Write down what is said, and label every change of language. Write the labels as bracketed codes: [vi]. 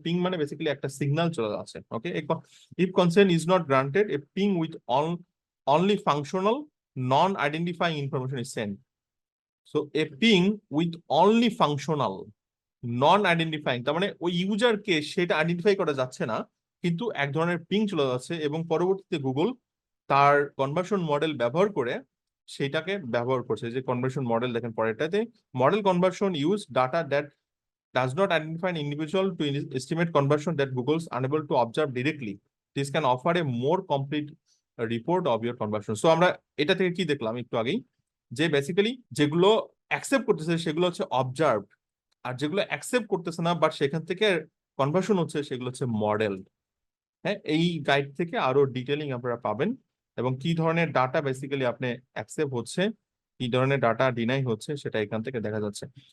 [bn] Ping মানে basically একটা signal চলে যাচ্ছে। [en] Okay, if consent is not granted, a ping with only functional non identifying information is sent. So a ping with only functional non identifying, [bn] তার মানে ওই ইউজারকে সেটা identify করা যাচ্ছে না, কিন্তু এক ধরনের পিং চলে যাচ্ছে এবং পরবর্তীতে গুগল তার কনভার্সন মডেল ব্যবহার করে সেটাকে ব্যবহার করছে। যে কনভার্সন মডেল দেখেন পরেরটাতে, [en] Model conversion use data that does not identify an individual to estimate conversion that Google's unable to observe directly. This can offer a more complete report of your conversion. [bn] So আমরা এটা থেকে কি দেখলাম একটু আগেই, যে basically যেগুলো accept করতেছে সেগুলো হচ্ছে অবজার্ভ, আর যেগুলো অ্যাকসেপ্ট করতেছে না বাট সেখান থেকে কনভার্সন হচ্ছে সেগুলো হচ্ছে মডেল। হ্যাঁ, এই গাইড থেকে আরো ডিটেলিং আপনারা পাবেন এবং কি ধরনের ডাটা বেসিক্যালি আপনি অ্যাকসেপ্ট হচ্ছে, কি ধরনের ডাটা ডিনাই হচ্ছে সেটা এখান থেকে দেখা যাচ্ছে।